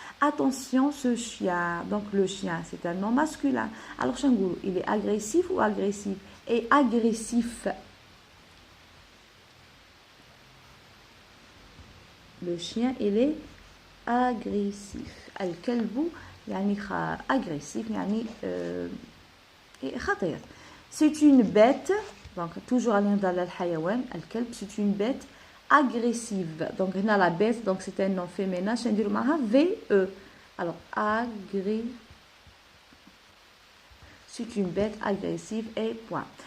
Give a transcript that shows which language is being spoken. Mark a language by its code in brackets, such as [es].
[fr] Attention, ce chien, donc le chien c'est un nom masculin. Alors [ar] شنقولوا [fr] il est agressif ou agressif? Et agressif. Le chien il est agressif. [ar] الكلب يعني agressif يعني خطير. [fr] C'est une bête, donc toujours à l'intérieur de l'hayawan, al-kalb, c'est une bête agressive. Donc on a la bête, donc c'est un nom féminin, je vais dire VE. Alors c'est une bête agressive et point.